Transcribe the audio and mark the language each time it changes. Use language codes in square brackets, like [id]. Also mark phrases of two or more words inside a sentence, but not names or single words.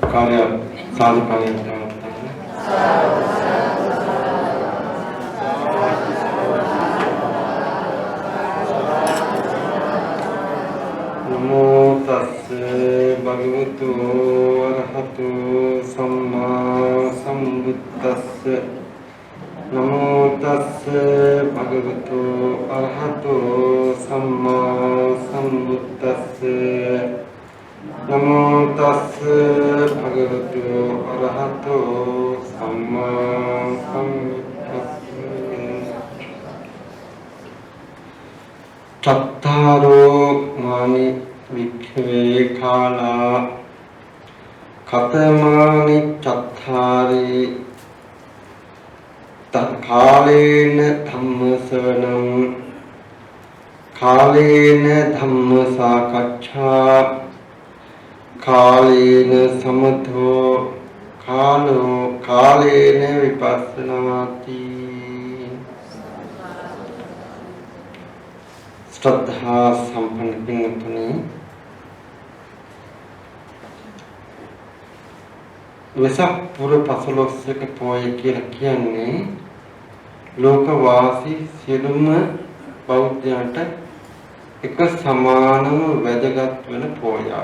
[pi] कार्य साधु कार्य नमो तस्से भगवतो अरहतो सम्मा सम्बुद्दस्से नमो तस्से भगवतो अरहतो सम्मा सम्बुद्दस्से नमो तस्से भगवतो अरहतो सम्मा सम्बुद्दस्से चत्तारो मानि विख्वे काला कतमानि चत्तारि कालेन धम्मसवनं कालेन धम्मसाकच्छा कालेन समतो कालो कालेन विपස්සනාति [si] ශ්‍රද්ධා සම්පන්න පින්වතුනි වෙසක් පුර 15ක පෝය කියලා කියන්නේ ලෝකවාසී සියලුම බෞද්ධයන්ට එක සමානම වැදගත් වෙන පෝයක්.